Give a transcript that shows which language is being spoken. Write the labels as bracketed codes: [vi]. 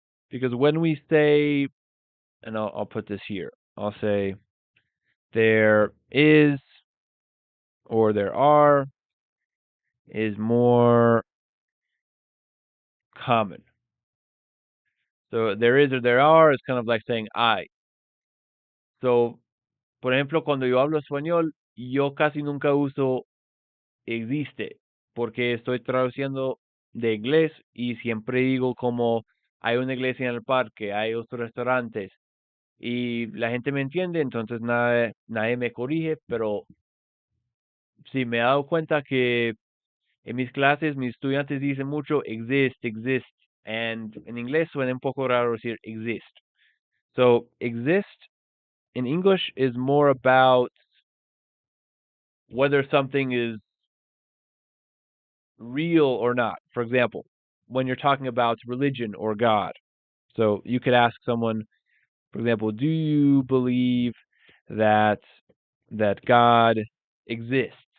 [en] Because when we say, and I'll put this here, I'll say there is or there are is more common. So there is or there are is kind of like saying I. [es] So, por ejemplo, cuando yo hablo español, yo casi nunca uso existe, porque estoy traduciendo de inglés y siempre digo como hay una iglesia en el parque, hay otros restaurantes y la gente me entiende, entonces nadie me corrige, pero sí me he dado cuenta que en mis clases mis estudiantes dicen mucho exist, and en inglés suena un poco raro decir exist. [en] So exist in English is more about whether something is real or not. For example, when you're talking about religion or God. So you could ask someone, for example, do you believe that God exists?